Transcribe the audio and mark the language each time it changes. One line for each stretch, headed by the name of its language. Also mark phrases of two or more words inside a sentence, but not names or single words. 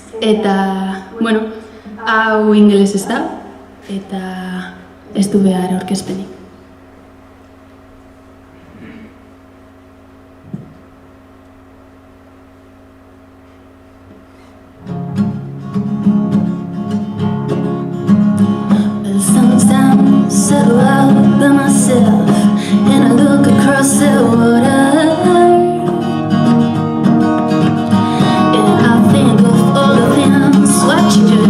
Basque: Eta, hau ingeles ez da, eta ez du behar aurkezpenik.
English: Sometimes I go out by myself and I look across the water, and I think of all the things what you do.